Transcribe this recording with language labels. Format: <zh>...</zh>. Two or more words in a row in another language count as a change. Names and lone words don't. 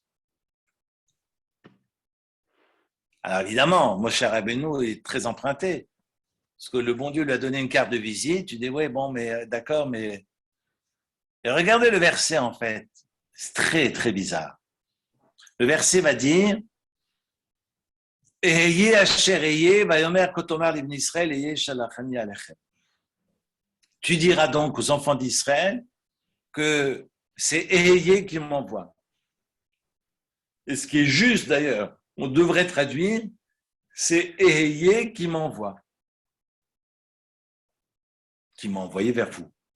<fr>Alors évidemment, Moshe Rabbeinu est très emprunté. Parce que le bon Dieu lui a donné une carte de visite. Tu dis, oui, bon, mais d'accord, mais... Et regardez le verset, en fait. C'est très, très bizarre. Le verset va dire</fr> <he>אהיה אשר אהיה ויאמר כה תאמר לבני ישראל אהיה שלחני אליכם.</he> <fr>Tu diras donc aux enfants d'Israël que c'est Ehye qui m'envoie. Et ce qui est juste d'ailleurs, on devrait traduire, c'est Ehye qui m'envoie. Qui m'a envoyé vers vous.</fr>